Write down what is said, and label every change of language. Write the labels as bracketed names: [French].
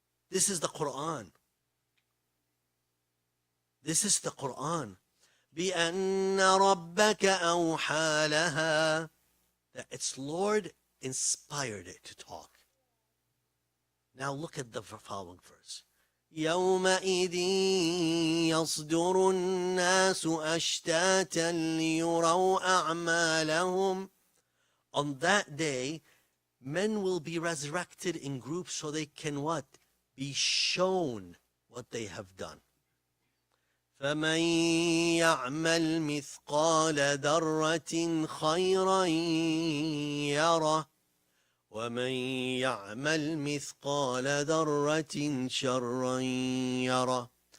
[English] This is the Quran. This is the Quran. [Arabic] بأن ربك أوحى لها. [English] That its Lord inspired it to talk. Now look at the following verse. [Arabic] يومئذ يصدر الناس أشتاتا ليروا أعمالهم. [English] On that day, men will be resurrected in groups so they can what? Be shown what they have done. [Arabic] فَمَنْ يَعْمَلْ مِثْقَالَ ذَرَّةٍ خَيْرًا يَرَهُ وَمَنْ يَعْمَلْ مِثْقَالَ ذَرَّةٍ شَرًّا يَرَهُ.